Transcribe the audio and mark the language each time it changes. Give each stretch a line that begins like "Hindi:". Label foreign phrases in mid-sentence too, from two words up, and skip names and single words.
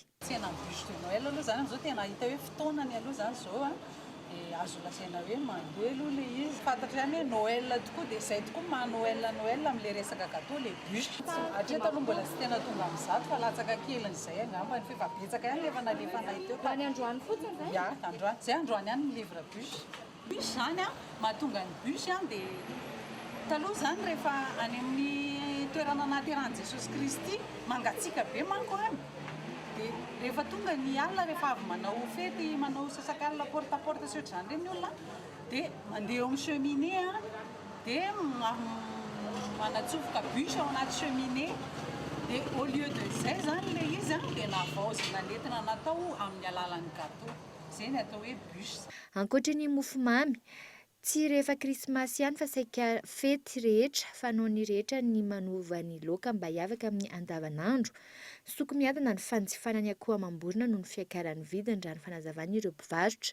Malagasy: Tsena
French: bûche de Noël
Malagasy: aloha zany am'izao tena hita hoe fotoanany aloha zany zao azo lasaina hoe mandeha aloha le izy fantatra ihany hoe Noël tokoa dia izay tokoa maha Noël amin'ilay resaka gâteau le bûche hatreto aloha mbola tsy tena tonga amin'izato fa latsaka keliny izay angambany fa efa betsaka ihany efa nalefanay teo fa ny androany fotsiny zay ia androany zay androany ihany ny livre bûche bûche zany mahatonga ny bûche dia taloha zany rehefa any amin'ny toerana nahaterahany Jesosy Kristy mangatsiaka be manko dia rehefa tonga ny alina rehefa avy manao fety manao sasakalina porte-à-porte sy ohatr'izany ireny olona dia mandeha eo amin'ny cheminée dia manatsofoka bûche ao anaty cheminée dia
French: au lieu de
Malagasy: zay zany le izy dia navaozina nentina natao amin'ny alalan'ny gâteau zay ny atao hoe bûche. Ankoatra ny mofomamy tsy rehefa krismasy ihany fa saika fety rehetra fanaony rehetra ny manova ny laoka mba hiavaka amin'ny andavanandro. Soko miadana ny fanjifana ny akoho amam-borona noho ny fiakaran'ny vidiny raha ny fanazavana ireo mpivarotra.